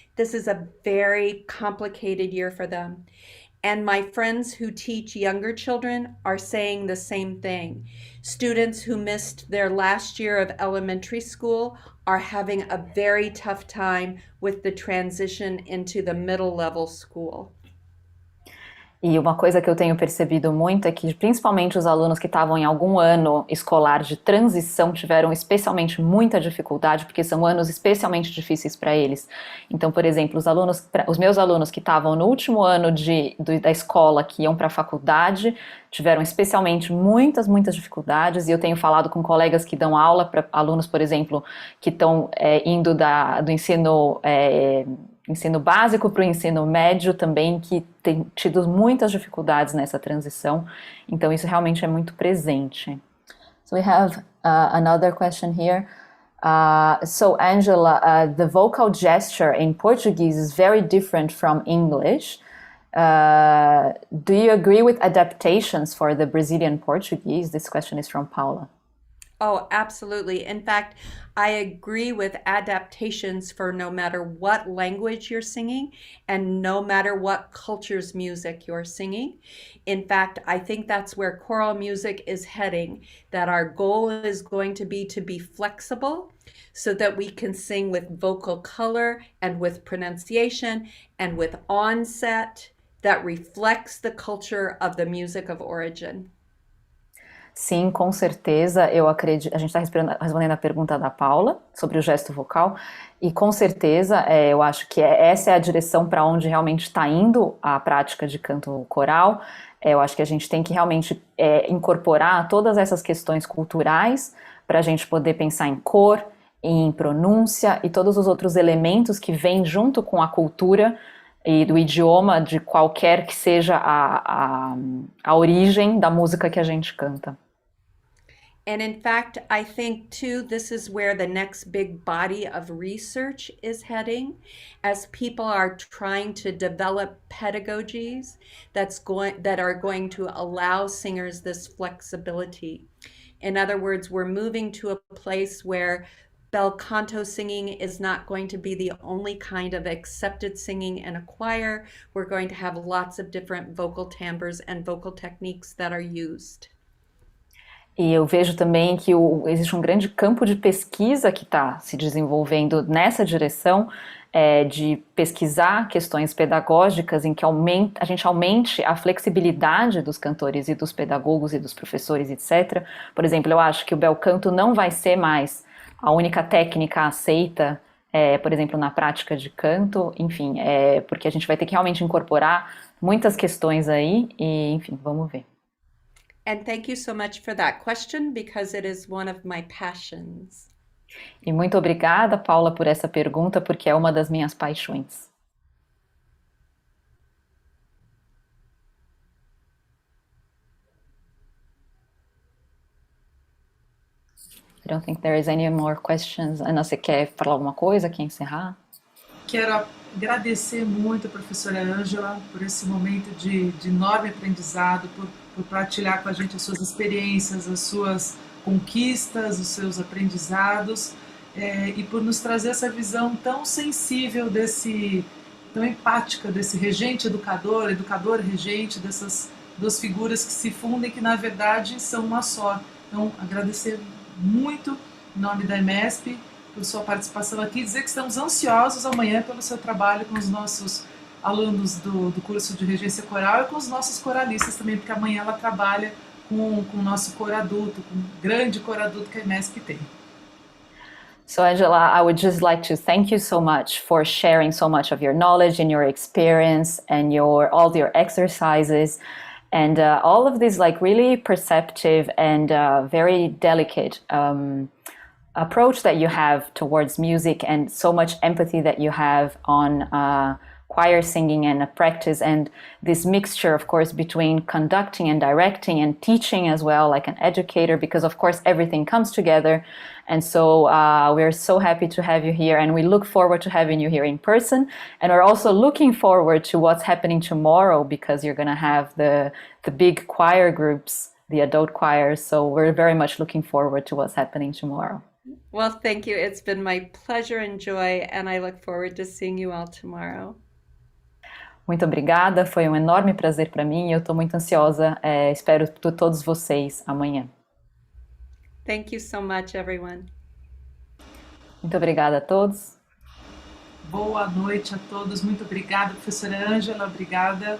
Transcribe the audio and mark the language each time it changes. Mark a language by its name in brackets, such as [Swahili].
[English] This is a very complicated year for them. And my friends who teach younger children are saying the same thing. Students who missed their last year of elementary school are having a very tough time with the transition into the middle level school. [Portuguese] E uma coisa que eu tenho percebido muito é que principalmente os alunos que estavam em algum ano escolar de transição tiveram especialmente muita dificuldade, porque são anos especialmente difíceis para eles. Então, por exemplo, os meus alunos que estavam no último ano da escola, que iam para a faculdade, tiveram especialmente muitas dificuldades, e eu tenho falado com colegas que dão aula para alunos, por exemplo, que estão indo do ensino básico para o ensino médio também, que tem tido muitas dificuldades nessa transição, então isso realmente é muito presente. [English] So we have another question here. So Angela, the vocal gesture in Portuguese is very different from English. Do you agree with adaptations for the Brazilian Portuguese? This question is from Paula. Oh, absolutely. In fact, I agree with adaptations for no matter what language you're singing and no matter what culture's music you're singing. In fact, I think that's where choral music is heading, that our goal is going to be flexible so that we can sing with vocal color and with pronunciation and with onset that reflects the culture of the music of origin. [Portuguese] Sim, com certeza, eu acredito. A gente está respondendo a pergunta da Paula sobre o gesto vocal, e com certeza eu acho que essa é a direção para onde realmente está indo a prática de canto coral. Eu acho que a gente tem que realmente incorporar todas essas questões culturais para a gente poder pensar em cor, em pronúncia e todos os outros elementos que vêm junto com a cultura e do idioma de qualquer que seja a origem da música que a gente canta. [English] And in fact, I think too, this is where the next big body of research is heading, as people are trying to develop pedagogies that are going to allow singers this flexibility. In other words, we're moving to a place where bel canto singing is not going to be the only kind of accepted singing in a choir. We're going to have lots of different vocal timbres and vocal techniques that are used. [Portuguese] E eu vejo também que existe um grande campo de pesquisa que está se desenvolvendo nessa direção, de pesquisar questões pedagógicas em que a gente aumente a flexibilidade dos cantores e dos pedagogos e dos professores, etc. Por exemplo, eu acho que o bel canto não vai ser mais a única técnica aceita, por exemplo, na prática de canto, enfim, porque a gente vai ter que realmente incorporar muitas questões aí, e enfim, vamos ver. [English] And thank you so much for that question, because it is one of my passions. [Portuguese] E muito obrigada, Paula, por essa pergunta, porque é uma das minhas paixões. [English] I don't think there is any more questions. [Portuguese] Ana, você quer falar alguma coisa, quer encerrar? Quero agradecer muito a professora Angela por esse momento de enorme aprendizado, por partilhar com a gente as suas experiências, as suas conquistas, os seus aprendizados, e por nos trazer essa visão tão sensível, tão empática desse regente educador, educador regente, dessas duas figuras que se fundem, que na verdade são uma só. Então, agradecer muito em nome da EMESP por sua participação aqui, dizer que estamos ansiosos amanhã pelo seu trabalho com os nossos alunos do curso de regência coral e com os nossos coralistas também, porque amanhã ela trabalha com o nosso coro adulto, com o grande coro adulto que a EMESP tem. [English] So Angela, I would just like to thank you so much for sharing so much of your knowledge and your experience and all your exercises and all of this like really perceptive and very delicate approach that you have towards music, and so much empathy that you have on choir singing and a practice, and this mixture, of course, between conducting and directing and teaching as well, like an educator, because of course everything comes together. And so we're so happy to have you here, and we look forward to having you here in person. And we're also looking forward to what's happening tomorrow, because you're going to have the big choir groups, the adult choirs. So we're very much looking forward to what's happening tomorrow. Well, thank you. It's been my pleasure and joy, and I look forward to seeing you all tomorrow. [Portuguese] Muito obrigada, foi um enorme prazer para mim e eu estou muito ansiosa. Espero todos vocês amanhã. [English] Thank you so much, everyone. [Portuguese] Muito obrigada a todos. Boa noite a todos. Muito obrigada, professora Angela. Obrigada.